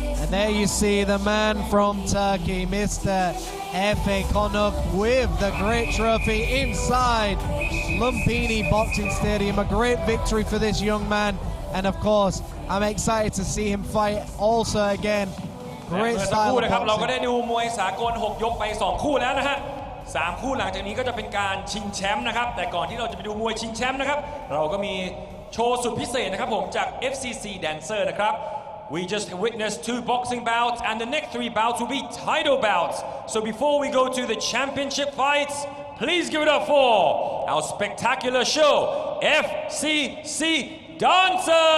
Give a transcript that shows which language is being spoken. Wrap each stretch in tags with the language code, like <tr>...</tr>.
<en>There you see the man from Turkey, Mr. FA Konuk, with the great trophy inside Lumpini Boxing Stadium. A great victory for this young man, and of course, I'm excited to see him fight also again. Great style of boxing.</en> <th>เราก็ได้ดูมวยสากล6ยกไป2คู่แล้วนะฮะ3คู่หลังจากนี้ก็จะเป็นการชิงแชมป์นะครับแต่ก่อนที่เราจะไปดูมวยชิงแชมป์นะครับเราก็มีโชว์สุดพิเศษนะครับผมจาก FCC Dancer นะครับ</th> <en>We just witnessed 2 boxing bouts, and the next 3 bouts will be title bouts. So before we go to the championship fights, please give it up for our spectacular show, FCC Dancers!</en>